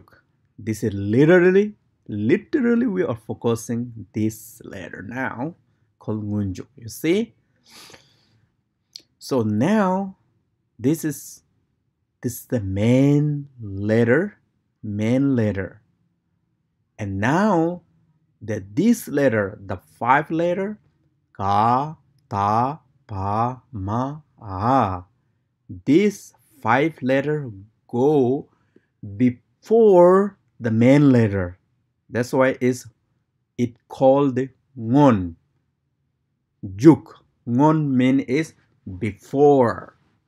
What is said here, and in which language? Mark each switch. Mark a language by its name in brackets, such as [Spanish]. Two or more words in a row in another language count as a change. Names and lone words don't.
[English] This is literally we are focusing this letter now called ngonjuk. You see? So now this is the main letter. And now this letter, the 5 letter, ka, ta, pa, ma, a. These 5 letters go before the main letter. That's why it called ngon. Juk. Ngon mean is before.